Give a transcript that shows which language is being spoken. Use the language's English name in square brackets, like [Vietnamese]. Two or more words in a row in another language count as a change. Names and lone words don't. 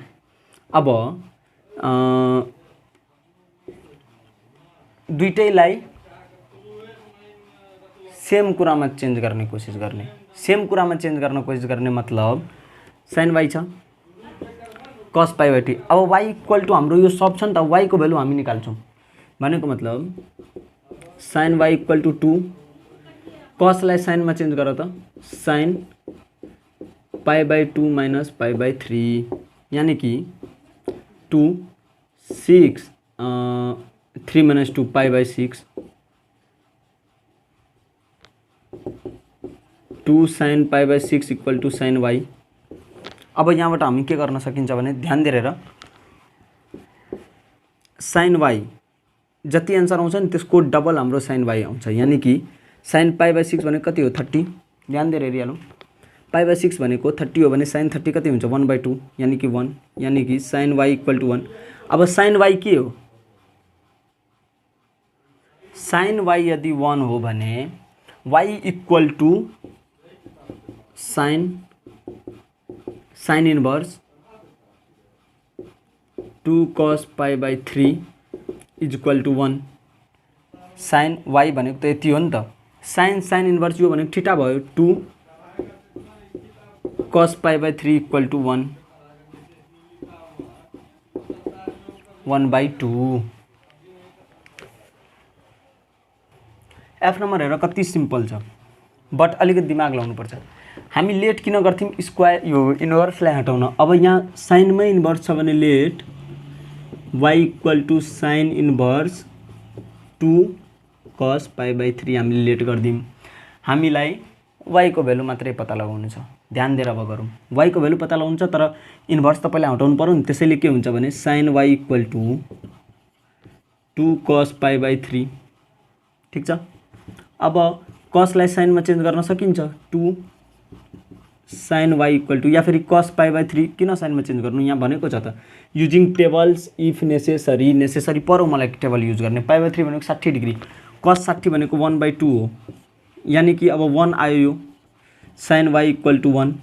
[Nepali] अब दुईटैलाई सेम कुरामा चेन्ज गर्ने कोसिस गर्ने। सेम कुरामा चेन्ज गर्न कोसिस गर्ने मतलब साइन y छ, cos π/3। अब y [English] equal to [Nepali] हाम्रो यो सब छ नि त, y को भ्यालु हामी निकाल्छौँ भनेको मतलब साइन y इक्वल टू 2, cosलाई साइनमा चेन्ज गर त, [English] sine π/2 minus π/3, [Nepali] यानी कि 2 6 3 - 2 π/6 2 sin [English] pi by 6 equal to [Nepali] sin y। अब यहाँबाट हामी के गर्न सकिन्छ भने ध्यान दिएर sin y जति एन्सर आउँछ नि त्यसको डबल हाम्रो sin y आउँछ, यानी कि sin [English] pi by 6 [Nepali] भनेको कति हो 30। ध्यान दिएर हेरिहालौँ, [English] pi by 6 [Nepali] भनेको 30 हो भने sin 30 कति हुन्छ 1/2 यानी कि 1, यानी कि sin y [English] equal to [Nepali] 1। अब sin y के हो, sin y यदि 1 हो भने y [English] equal to sin inverse 2 cos pi by 3 is equal to 1. [Nepali] sin y भनेको त यति हो नि त, [English] sin inverse [Nepali] यो भनेको थीटा भयो [English] 2 cos pi by 3 equal to 1/2. [Nepali] एफ नम्बर हेर कति सिम्पल छ, बट अलिकति दिमाग लाउनुपर्छ। हामी लेट किन गर्थ्यौँ, स्क्वायर यो इन्भर्सलाई हटाउन। अब यहाँ साइनमै इन्भर्स छ भने [English] let y equal to sine inverse 2 cos pi by 3 [Nepali] हामीले लेट गरिदियौँ। हामीलाई y को भ्यालु मात्रै पत्ता लगाउनु छ, ध्यान दिएर अब गरौँ। y को भ्यालु पत्ता लगाउनु छ तर इन्भर्स त पहिला हटाउनु पर्यो नि, त्यसैले के हुन्छ भने [English] sine y equal to 2 cos pi by 3, [Nepali] ठिक छ। अब कसलाई साइनमा चेन्ज गर्न सकिन्छ, [English] 2 sin y equal to, [Nepali] या फेरि [English] cos pi by 3 [Nepali] किन साइनमा चेन्ज गर्नु, यहाँ भनेको छ त [English] using tables if necessary [Nepali] परो मलाई [English] table use [Nepali] गर्ने। [English] pi by 3 [Nepali] भनेको 60 डिग्री, cos 60 भनेको 1/2 हो, यानी कि अब 1 आयो यो [English] sin y equal to 1.